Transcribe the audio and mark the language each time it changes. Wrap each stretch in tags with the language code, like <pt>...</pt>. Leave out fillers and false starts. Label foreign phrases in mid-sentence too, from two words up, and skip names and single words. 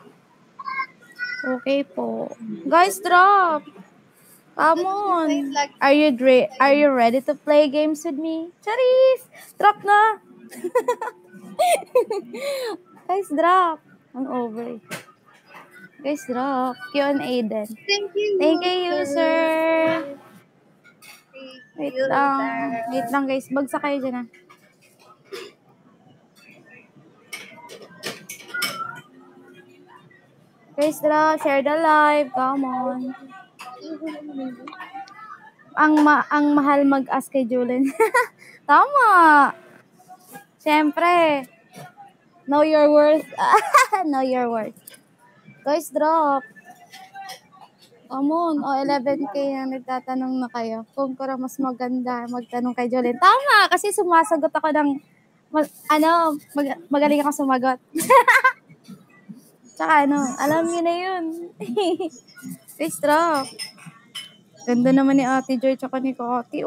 <en>Okay po. Guys, drop. Come on. Are you ready to play games with me? Charis! Drop na! Guys, drop. Ang over. Guys, drop. Q&A din. Thank you. Thank you, sir. Wait lang, guys.</en> <tl>Bagsak kayo dyan, Guys,</tl> <en>drop. Share the live. Come on.</en> <tl>Ang mahal mag-ask kay Julen. Tama. Siyempre.</tl> <en>Know your worth. Know your worth. Guys, drop. Come on.</en> <tl>11K na nagtatanong na kayo. Kung kura mas maganda, magtanong kay Julen. Tama. Kasi sumasagot ako ng magaling ako sumagot. Tsaka alam niyo na yun.</tl> <en>Guys, drop.</en> <tl>Ganda naman ni Ate Joy tsaka ni Kati.</tl>